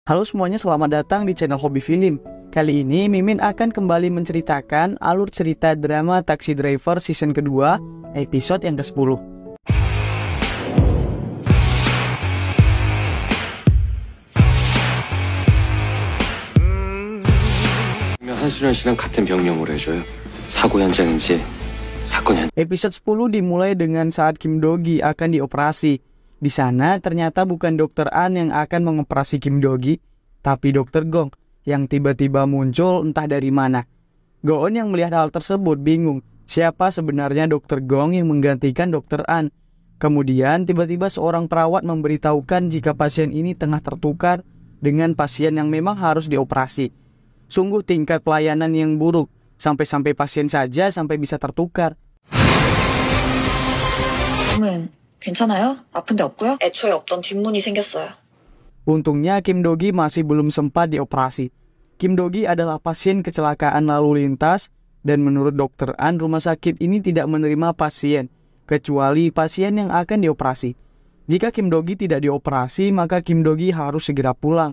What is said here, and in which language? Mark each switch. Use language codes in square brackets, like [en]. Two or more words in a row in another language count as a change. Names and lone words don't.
[id] Halo semuanya, selamat datang di channel Hobi Film. Kali ini Mimin akan kembali menceritakan alur cerita drama Taxi Driver season kedua, episode yang ke-10. [ko] 한수련 씨랑 같은 병명으로 해줘요. 사고 현장인지 사건 현장. [id] Episode 10 dimulai dengan saat Kim Do-gi akan dioperasi. Di sana ternyata bukan Dokter An yang akan mengoperasi Kim Do-gi, tapi Dokter Gong yang tiba-tiba muncul entah dari mana. Go-eun yang melihat hal tersebut bingung siapa sebenarnya Dokter Gong yang menggantikan Dokter An. Kemudian tiba-tiba seorang perawat memberitahukan jika pasien ini tengah tertukar dengan pasien yang memang harus dioperasi. Sungguh tingkat pelayanan yang buruk, sampai-sampai pasien saja sampai bisa tertukar. [ko] 괜찮아요? 아픈 데 없고요? 애초에 없던 뒷문이 생겼어요. [id] Untungnya Kim Do-gi masih belum sempat dioperasi. Kim Do-gi adalah pasien kecelakaan lalu lintas dan menurut Dokter An rumah sakit ini tidak menerima pasien kecuali pasien yang akan dioperasi. Jika Kim Do-gi tidak dioperasi maka Kim Do-gi harus segera pulang.